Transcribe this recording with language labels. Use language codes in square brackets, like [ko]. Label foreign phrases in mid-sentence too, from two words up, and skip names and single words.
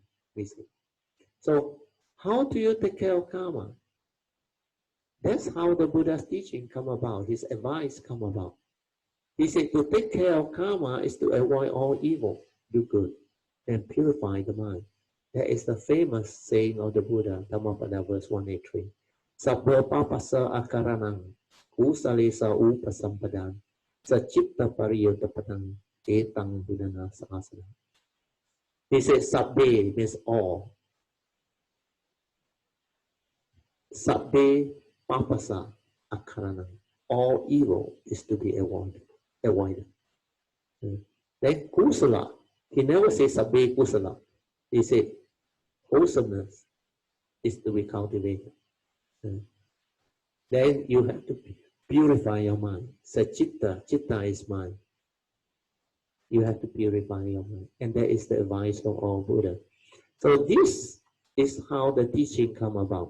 [en] So how do you take care of karma? That's how the Buddha's teaching come about. His advice come about. He said to take care of karma is to avoid all evil, do good, and purify the mind. That is the famous saying of the Buddha, Dhammapada verse 183. [pi] Sabba papasa akaranang, kusalesa upasampadang, sachitta pariyotapadang, etang buddhana sahasana. [en] He said sabbe means all. [pi] Sabbe papasa akaranang. [en] All evil is to be avoided. Then kusala, he never says [pi] sabbe kusala. [en] He said wholesomeness is to be cultivated. Then you have to purify your mind. [pi] Sachitta, chitta [en] is mind. You have to purify your mind. And that is the advice of all Buddha. So this is how the teaching come about.